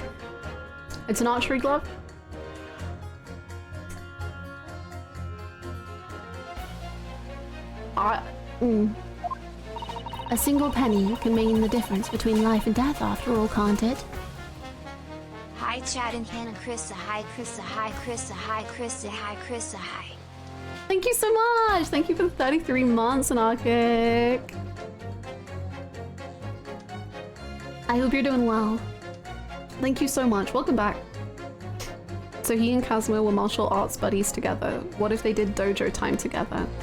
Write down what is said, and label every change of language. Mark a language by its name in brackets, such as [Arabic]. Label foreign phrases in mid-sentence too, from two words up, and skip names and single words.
[English] It's an archery glove. A single penny can mean the difference between life and death after all, can't it? Hi Chad and Hannah, Krista, hi Krista, hi Krista, hi Krista, hi Krista, hi. Thank you so much! Thank you for the 33 months, Anarchic. I hope you're doing well. Thank you so much. Welcome back. So he and Kazuma were martial arts buddies together. What if they did dojo time together?